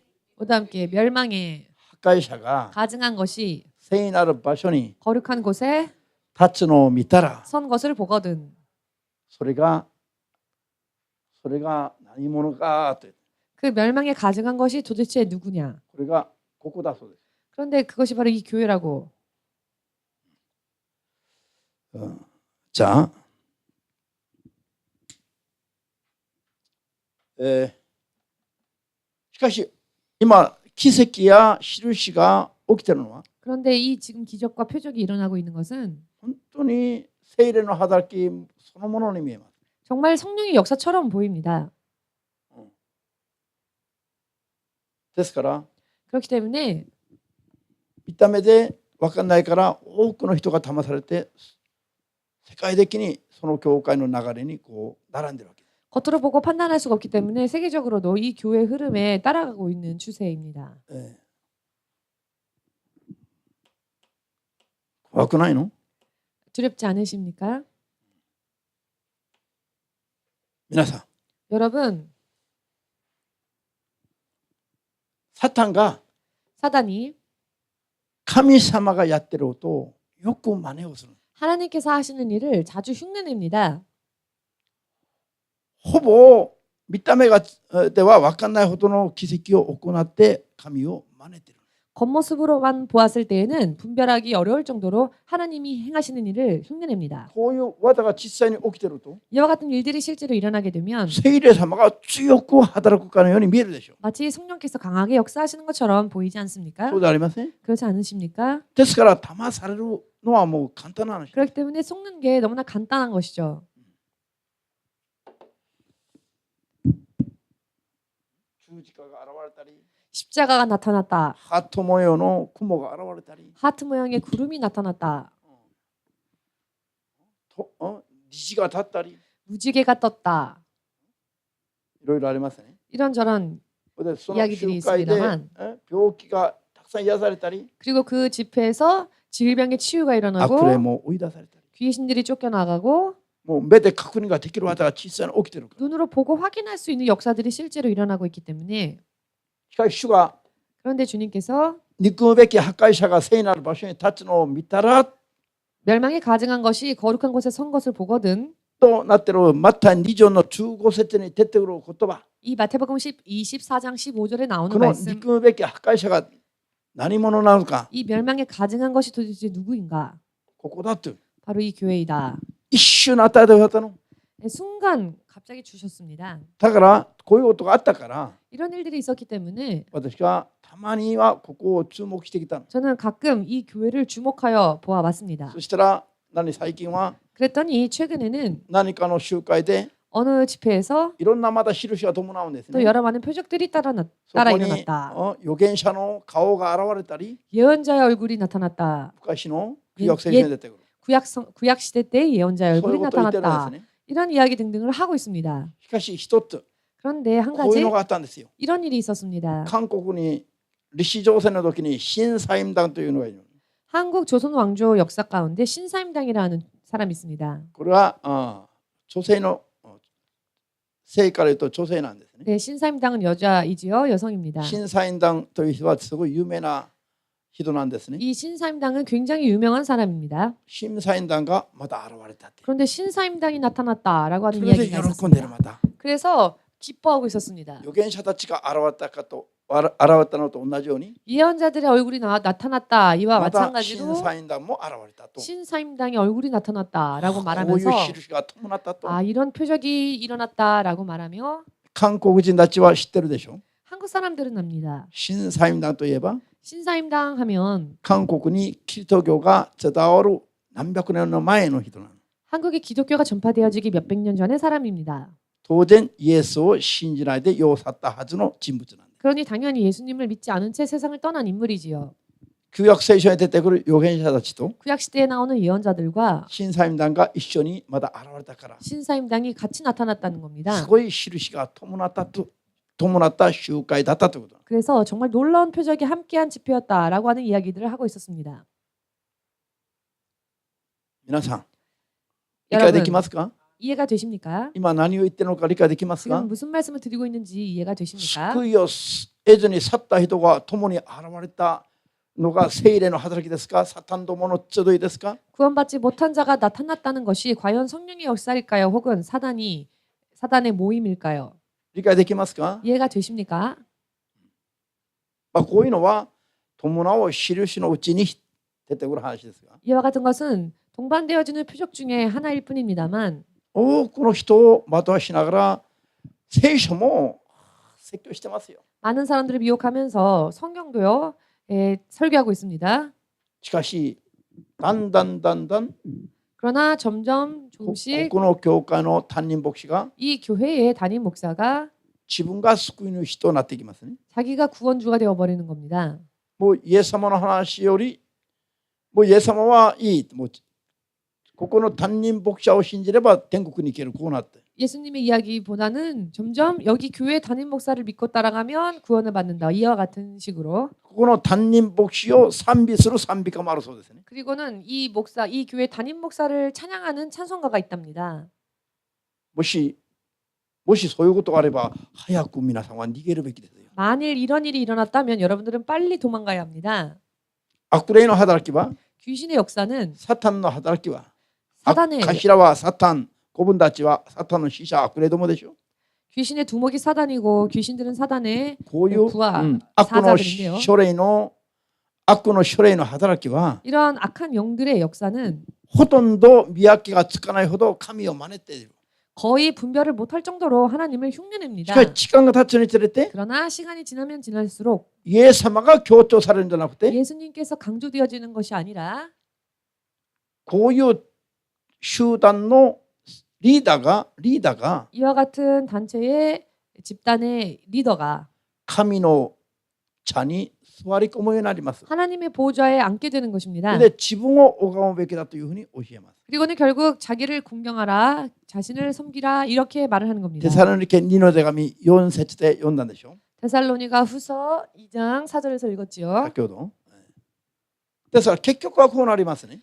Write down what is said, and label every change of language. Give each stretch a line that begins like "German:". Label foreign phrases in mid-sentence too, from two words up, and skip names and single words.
Korean: 모두 함께 멸망에
Japanese: 破壊者が
Korean: 가증한 것이
Japanese: 聖なる場所に
Korean: 거룩한 곳에
Japanese: 立つのを見たら
Korean: 선 것을 보거든
Japanese: それが何者かという
Korean: 그 멸망에 가증한 것이 도대체 누구냐?
Japanese: これがここだそうです。
Korean: 그런데 그것이 바로 이 교회라고.
Japanese: じゃあ、しかし今奇跡や印が起きているのは
Korean: 그런데 이 지금 기적과 표적이 일어나고 있는 것은
Japanese: 本当に聖霊の働きそのものに見えます。
Korean: 정말 성령의 역사처럼 보입니다.
Japanese: ですから
Korean: 그렇기 때문에
Japanese: 見た目で分かんないから多くの人が騙されて世界的にその教会の流れにこう並んでるわけです。
Korean: 겉으로 보고 판단할 수가 없기 때문에 세계적으로도 이 교회 흐름에 따라가고 있는 추세입니다.
Japanese: 怖くないの？
Korean: 두렵지 않으십니까?
Japanese: 皆さん、
Korean: 여러분,
Japanese: サタンが
Korean: 사단이
Japanese: 神様がやってることをよく真似をする。
Korean: 하나님께서 하시는 일을 자주 흉내냅니다.
Japanese: ほぼ見た目がでは分かんないほどの奇跡を行って神を真似ている。
Korean: 겉모습으로만 보았을 때에는 분별하기 어려울 정도로 하나님이 행하시는 일을 흉내냅니다.
Japanese: こういう技が実際に起きていると
Korean: 이와 같은 일들이 실제로 일어나게 되면
Japanese: 聖霊様が強く働くかのように見えるでしょう。
Korean: 마치 성령께서 강하게 역사하시는 것처럼 보이지 않습니까?
Japanese: そうではありません。
Korean: 그렇지 않으십니까?
Japanese: ですから騙されるのはもう簡単な話。
Korean: 그렇기 때문에 속는 게 너무나 간단한 것이죠.
Japanese: 十字架が現れたり、
Korean: 십자가가 나타났다.
Japanese: ハート模様の雲が現れたり、
Korean: 하트 모양의 구름이 나타났다.
Japanese: 虹が立ったり、
Korean: 무지개가 떴다.
Japanese: いろいろありますね。
Korean: 이런저런
Japanese: でその
Korean: 이야기들이
Japanese: 集会で
Korean: 있습니다만
Japanese: 病気がたくさん癒されたり、
Korean: 그리고 그 집회에서 질병의 치유가
Japanese: 悪霊
Korean: 일어나고
Japanese: も追い出されたり、
Korean: 귀신들이 쫓겨나가고
Japanese: もう目で確認ができる技が実際に起きてるから。
Korean: 눈으로 보고 확인할 수 있는 역사들이 실제로 일어나고 있기 때문에
Japanese: しかし主が
Korean: 그런데 주님께서
Japanese: 憎むべき破壊者が聖なる場所に立つのを見たら
Korean: 멸망에 가증한 것이 거룩한 곳에 선 것을 보거든
Japanese: となっているマタイ2章の15節に出てくる言葉、
Korean: 이 마태복음 24장 15절에
Japanese: こ
Korean: 나오는
Japanese: の
Korean: 말씀
Japanese: 憎むべき破壊者が何者なのか、
Korean: 이 멸망에 가증한 것이 도대체 누구인가?
Japanese: ここだと。
Korean: 바로 이 교회이다.
Japanese: 一瞬与えてくれたの。
Korean: 순간 갑자기 주셨습니다.
Japanese: だからこういうことがあったから
Korean: 이런 일들이 있었기 때문에
Japanese: 私はたまにはここを注目してきたの。
Korean: 저는 가끔 이 교회를 주목하여 보아왔습니다.
Japanese: そしたら最近は
Korean: 그랬더니 최근에는
Japanese: 何かの集会で
Korean: 어느 집회에서
Japanese: いろんなまた印が伴うんですね。
Korean: 또 여러 많은 표적들이 따라
Japanese: そこに
Korean: 일어났다.
Japanese: 預言者の顔が現れたり、
Korean: 예언자의 얼굴이 나타났다.
Japanese: 昔の旧約聖書に出てくる。
Korean: 구약 시대 때 예언자의
Japanese: そういう
Korean: 얼굴이
Japanese: ことを言ってるんです
Korean: 나타났다.
Japanese: ね。
Korean: 이런 이야기 등등을 하고 있습니다.
Japanese: しかし一つ
Korean: 그런데 한
Japanese: こういう
Korean: 가지
Japanese: のがあったんですよ。
Korean: 이런 일이 있었습니다.
Japanese: 韓国に立志情勢の時に新サイム団というのがいる。
Korean: 한국 조선 왕조 역사 가운데 신사임당이라는 사람이 있습니다.
Japanese: これは女性の性から言うと女性なんですね。
Korean: 네, 신사임당은 여자이지요, 여성입니다.
Japanese: 新サイム団という人はすごい有名な人なんですね。
Korean: 이 신사임당은 굉장히 유명한 사람입니다.
Japanese: 新サイム団がまた現れたって。
Korean: 그런데 신사임당이 나타났다라고 하는
Japanese: それで
Korean: 이야기가
Japanese: 喜んでる
Korean: 있었습니다.
Japanese: また。
Korean: 그래서 기뻐하고 있었습니다.
Japanese: 預言者たちが現れたのと同じように、
Korean: 예언자들의 얼굴이 나타났다 이와
Japanese: また新
Korean: 마찬가지로
Japanese: サイム団も現れたと。
Korean: 신사임당의 얼굴이 나타났다라고
Japanese: こういう
Korean: 말하면서
Japanese: 印が伴ったと。
Korean: 아 이런 표적이 일어났다라고 말하며
Japanese: 韓国人たちは知ってるでしょ。
Korean: 한국 사람들은 압니다.
Japanese: 新サイム団といえば
Korean: 신사임당 하면
Japanese: 韓国にキリスト教が伝わる何百年の前の人なの。
Korean: 한국에 기독교가 전파되어지기 몇백 년 전의 사람입니다.
Japanese: 当然イエスを信じないで世を去ったはずの人物なんです。
Korean: 그러니 당연히 예수님을 믿지 않은 채 세상을 떠난 인물이지요.
Japanese: 旧約聖書に出てくる預言者たちと
Korean: 구약 시대에 나오는 예언자들과
Japanese: 新サイム団が一緒にまだ現れたから、
Korean: 신사임당이 같이 나타났다는 겁니다.
Japanese: すごい印が伴った集会だったということ。
Korean: 그래서 정말 놀라운 표적이 함께한 집회였다라고 하는 이야기들을 하고 있었습니다.
Japanese: 皆さん理解できますか？
Korean: 이해가 되십니까?
Japanese: 今何を言ってるのか理解できますか？
Korean: 지금 무슨 말씀을 드리고 있는지 이해가 되십니까?
Japanese: 救いを得ずに去った人が共に現れたのが聖霊の働きですか？サタンどもの集いですか？
Korean: 구원받지 못한 자가 나타났다는 것이 과연 성령의 역사일까요? 혹은 사단의 모임일까요?
Japanese: 理解できますか？
Korean: 이해가 되십니까?
Japanese: こういうのは伴う印のうちに出てくる話ですが、
Korean: 이와 같은 것은 동반되어지는 표적 중에 하나일 뿐입니다만
Japanese: 多くの人を惑わしながら聖書も説教してますよ。
Korean: 많은 사람들을 미혹하면서 성경도요 설교하고 있습니다.
Japanese: しかしだんだん
Korean: 그러나 점점
Japanese: こ
Korean: 조금씩
Japanese: この教会の担任牧師が
Korean: 이 교회의 담임 목사가
Japanese: 自分が救い主となっていきますね。
Korean: 자기가 구원주가 되어버리는 겁니다.
Japanese: もうイエス様の話よりもうイエス様はいい。もうここの担任牧者を信じれば天国に行ける。こうなって。
Korean: 예수님의 이야기보다는 점점 여기 교회 담임 목사를 믿고 따라가면 구원을 받는다. 이와 같은 식으로.
Japanese: この担任牧師を賛美する賛美歌もあるそうですね。
Korean: 그리고는 이 목사, 이 교회 담임 목사를 찬양하는 찬송가가 있답니다.
Japanese: もしそういうことがあれば早く皆さんは逃げるべきですよ。
Korean: 만일 이런 일이 일어났다면 여러분들은 빨리 도망가야 합니다.
Japanese: 悪霊の働きは
Korean: 귀신의 역사는
Japanese: サタンの働きは
Korean: 사단의
Japanese: 頭はサタン、子分たちはサタンの使者悪霊どもでしょ。
Korean: 귀신의 두목이 사단이고 귀신들은 사단의
Japanese: こういう、
Korean: 부하
Japanese: 悪の
Korean: 사자들인데요.
Japanese: 書類の働きは
Korean: 이런 악한 영들의 역사는
Japanese: ほとんど見分けがつかないほど神を真似ている。
Korean: 거의 분별을 못할 정도로 하나님을
Japanese: し
Korean: 흉내냅니다.
Japanese: かし時間が経つにつれて
Korean: 그러나 시간이 지나면 지날수록
Japanese: イエス様が強調されるんじゃなくて
Korean: 예수님께서 강조되어지는 것이 아니라
Japanese: こういう集団のリーダーが
Korean: 이와 같은 단체의 집단의 리더가
Japanese: 神の茶に座り込むようになります。
Korean: 하나님의 보좌에 앉게 되는 것입니다.
Japanese: で自分を拝むべきだというふうに教えます。
Korean: 그리고는 결국 자기를 공경하라, 자신을 섬기라 이렇게 말을 하는 겁니다.
Japanese: テサロニケ2の手紙4節で読んだんでしょ。
Korean: 데살로니가 후서 2장 4절에서 읽었지요.
Japanese: 先ほど。ですから結局はこうなりますね。